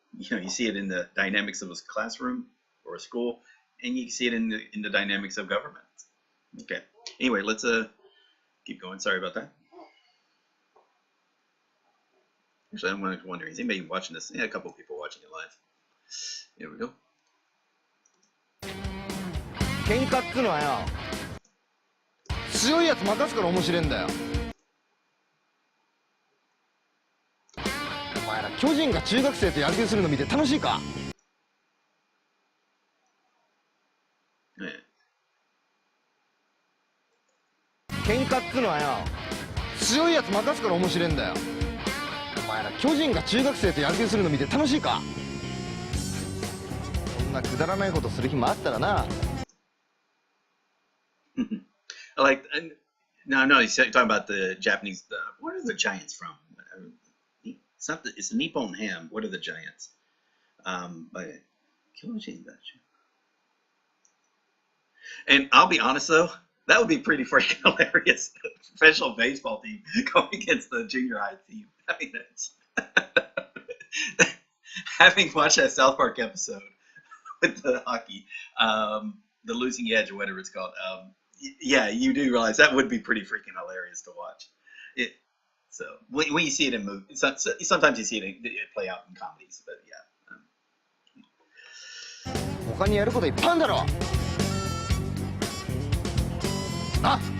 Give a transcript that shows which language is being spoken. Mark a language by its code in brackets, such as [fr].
[en] you see it in the dynamics of a classroom or a school, and you see it in the dynamics of government. Okay. Anyway, let's keep going. Sorry about that. Actually, I'm wondering, is anybody watching this? Yeah, a couple of people watching it live. Here we go. [ja] 喧嘩っつうのはよ、強いやつ任すから面白いんだよ。お前ら巨人が中学生と野球するの見て楽しいか？喧嘩っつうのはよ、強いやつ任すから面白いんだよ。お前ら巨人が中学生と野球するの見て楽しいか？そんなくだらないことする日もあったらな。 [en] Like, no, he's talking about the Japanese. What are the giants from? Something. It's Nippon Ham. What are the giants? By Kyojin. And I'll be honest though, that would be pretty freaking hilarious. Professional baseball team going against the junior high team. I mean, having watched that South Park episode with the hockey, the Losing Edge or whatever it's called. Yeah, you do realize that would be pretty freaking hilarious to watch. So when you see it in movies, sometimes you see it play out in comedies, but yeah. [ja] 他にやることいっぱいあるんだろ。あ。